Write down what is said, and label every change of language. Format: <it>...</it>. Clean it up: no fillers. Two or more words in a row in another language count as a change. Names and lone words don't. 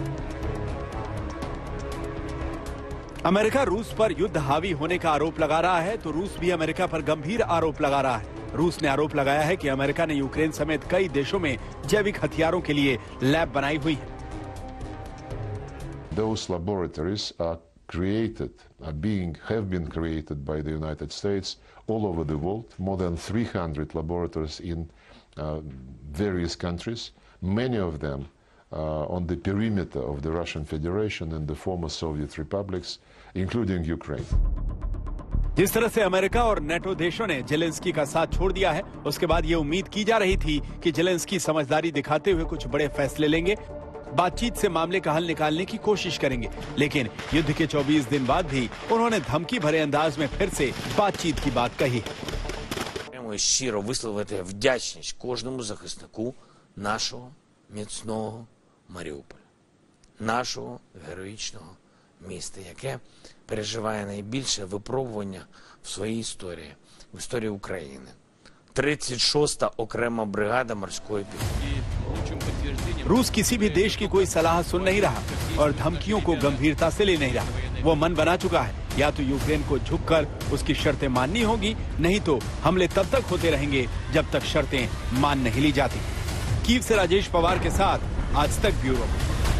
<hi>अमेरिका रूस पर युद्ध हावी होने का आरोप लगा रहा है, तो रूस भी अमेरिका पर गंभीर आरोप लगा रहा है। रूस ने आरोप लगाया है कि अमेरिका ने यूक्रेन समेत कई देशों में जैविक हथियारों के लिए लैब बनाई हुई है।</hi> <en>Those laboratories have been created by the United States all over the world. More than 300 laboratories in various countries. Many of them on the perimeter of the Russian Federation and the former Soviet republics, including Ukraine.</en> <hi>जिस तरह से अमेरिका और नेटो देशों ने जेलेंस्की का साथ छोड़ दिया है, उसके बाद ये उम्मीद की जा रही थी कि जेलेंस्की समझदारी दिखाते हुए कुछ बड़े फैसले लेंगे, बातचीत से मामले का हल निकालने की कोशिश करेंगे। लेकिन युद्ध के 24 दिन बाद भी उन्होंने धमकी भरे अंदाज में फिर से बातचीत की बात कही।</hi> <uk>Щиро висловити вдячність кожному захиснику нашого міцного Маріуполя, нашого героїчного міста, яке переживає найбільше випробування в своїй історії, в історії України. 36-та окрема бригада морської піхоти.</uk> <hi>रूस किसी भी देश की कोई सलाह सुन नहीं रहा और धमकियों को गंभीरता से ले नहीं रहा। वो मन बना चुका है, या तो यूक्रेन को झुककर उसकी शर्तें माननी होगी, नहीं तो हमले तब तक होते रहेंगे जब तक शर्तें मान नहीं ली जाती। कीव से राजेश पवार के साथ आज तक ब्यूरो।</hi>